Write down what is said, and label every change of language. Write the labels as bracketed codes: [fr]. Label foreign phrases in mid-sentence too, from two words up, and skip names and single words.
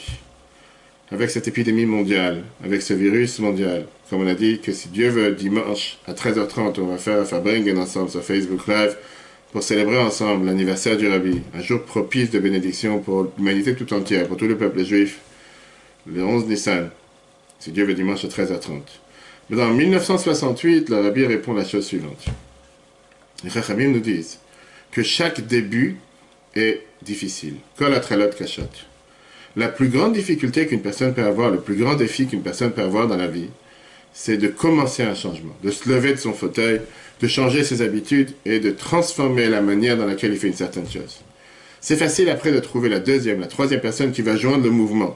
[fr] Avec cette épidémie mondiale, avec ce virus mondial, comme on a dit que si Dieu veut, dimanche à 13h30, on va faire Fabringen ensemble sur Facebook Live pour célébrer ensemble l'anniversaire du Rabbi, un jour propice de bénédiction pour l'humanité tout entière, pour tout le peuple juif, le 11 Nissan, si Dieu veut, dimanche à 13h30. Mais dans 1968, le Rabbi répond la chose suivante. Les Chachamim nous disent que chaque début est difficile. [he] כל ההתחלות קשות. [fr] La plus grande difficulté qu'une personne peut avoir, le plus grand défi qu'une personne peut avoir dans la vie, c'est de commencer un changement, de se lever de son fauteuil, de changer ses habitudes et de transformer la manière dans laquelle il fait une certaine chose. C'est facile après de trouver la deuxième, la troisième personne qui va joindre le mouvement.